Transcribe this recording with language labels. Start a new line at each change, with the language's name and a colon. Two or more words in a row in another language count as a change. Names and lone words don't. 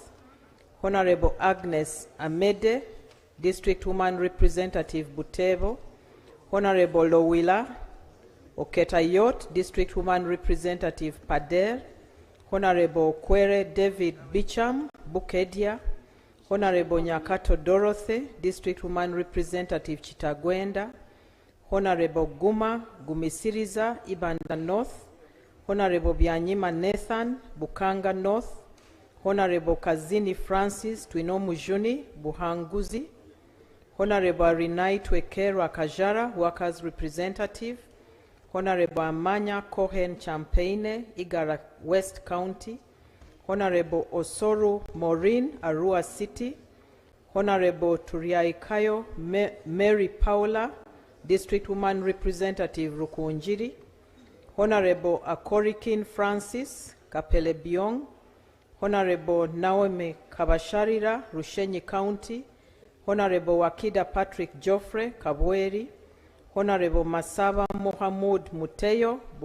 English: Honorable Agnes Amede, District Woman Representative Butevo. Honorable Lowila Oketayot, District Woman Representative Pader. Honorable Kwere David Bicham, Bukedia. Honorable Nyakato Dorothy, District Woman Representative Chitagwenda. Honorable Guma Gumisiriza, Ibanda North. Honorable Byanyima Nathan, Bukanga North. Honorable Kazini Francis, Twinomujuni, Buhanguzi. Honorable Rinai Twekera Kajara, Workers Representative. Honorable Amanya Cohen Champagne, Igara West County. Honorable Osoru Maureen, Arua City. Honorable Turiaikayo Mary Paula, District Woman Representative Rukunjiri. Honorable Akorikin Francis, Kapele Biong. Honorable Naomi Kabasharira, Rushenyi County. Honorable Wakida Patrick Joffre, Kabweri. Honorable Masaba Mohamud Muteyo,